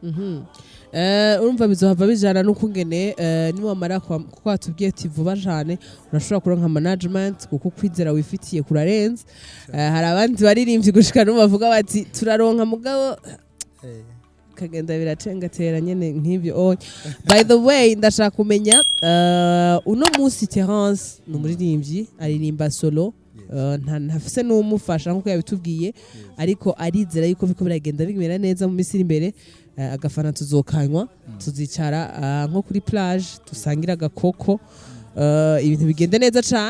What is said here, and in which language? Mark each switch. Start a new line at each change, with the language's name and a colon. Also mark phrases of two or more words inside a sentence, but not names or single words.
Rundi: urumva bizohava bijana n'ukungene niwamara kuko watubwiye ati vuba cyane urashobora kuronka management kuko kwizera wifitiye kurarenze. Hari abandi baririmbyi gushika no bavuga bati turaronka mugabo kagenda biracengatera nyene nk'ibyo.
English: By the way
Rundi: ndashaka kumenya uno musi Therence ni umuririmbyi aririmba solo, ntafise n'umufasha nkuko yabitubwiye, ariko arizera yuko biko biragenda bimera neza mu misiri imbere. Agafana tuzokanywa tuzicara nko kuri plage dusangira agakoko, ibintu bigende neza cyane.